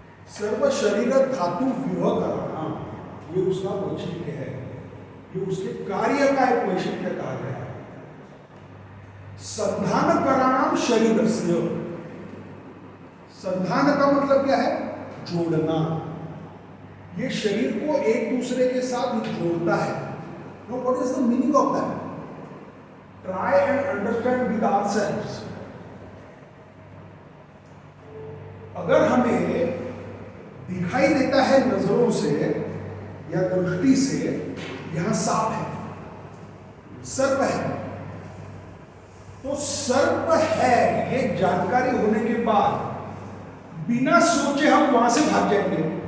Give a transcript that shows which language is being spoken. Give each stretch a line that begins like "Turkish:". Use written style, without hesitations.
Hindi: सर्व शरीर धातु व्यूह कराना, ये उसका वैशिष्ट्य है, ये उसके कार्य का एक वैशिष्ट्य कहा गया है।
Sanskrit: संधान कराणाम शरीरस्य,
Hindi: संधान का मतलब क्या है? जोड़ना। ये शरीर को एक दूसरे के साथ जोड़ता है।
English: Now what is the meaning of that? Try and understand with ourselves.
Hindi: अगर हमें दिखाई देता है नजरों से या दृष्टि से यहां सांप है, सर्प है, तो सर्प है ये जानकारी होने के बाद बिना सोचे हम वहां से भाग जाएंगे।